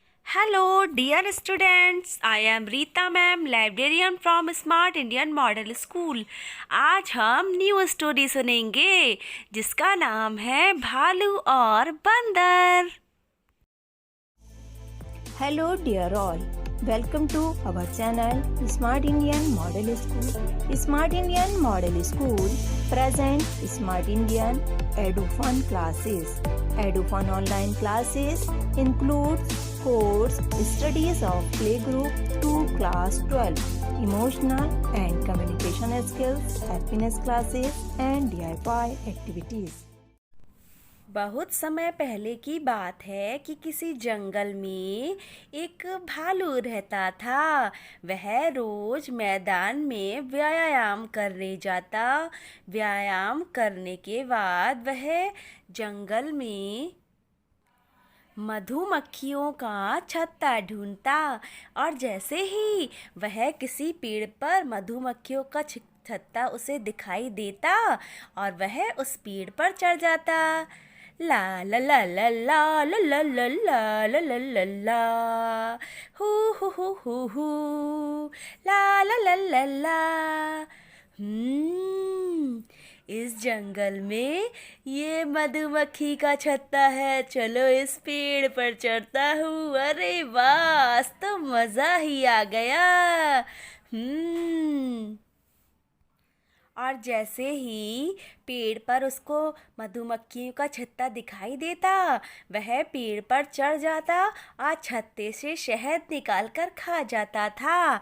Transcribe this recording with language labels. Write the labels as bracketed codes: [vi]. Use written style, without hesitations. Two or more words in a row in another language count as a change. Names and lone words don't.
[en] Hello, dear students. I am Rita ma'am, librarian from Smart Indian Model School. [hi] आज हम [en] new story [hi] सुनेंगे जिसका नाम है भालू और बंदर. [en] Hello dear all, welcome to our channel Smart Indian Model School. Smart Indian Model School present Smart Indian EduFun classes. EduFun online classes includes course studies of playgroup to class 12, emotional and communication skills, happiness classes and DIY activities. [hi] बहुत समय पहले की बात है कि किसी जंगल में एक भालू रहता था। वह रोज मैदान में व्यायाम करने जाता। व्यायाम करने के बाद वह जंगल में मधुमक्खियों का छत्ता ढूंढता और जैसे ही वह किसी पेड़ पर मधुमक्खियों का छत्ता उसे दिखाई देता और वह उस पेड़ पर चढ़ जाता। ला ला ला ला ला ला ला ला ला ला ला ला ला हू हू हू हू हू ला ला ला ला ला। इस जंगल में ये मधुमक्खी का छत्ता है, चलो इस पेड़ पर चढ़ता हूँ। अरे वाह, तो मज़ा ही आ गया। और जैसे ही पेड़ पर उसको मधुमक्खियों का छत्ता दिखाई देता, वह पेड़ पर चढ़ जाता और छत्ते से शहद निकाल कर खा जाता था।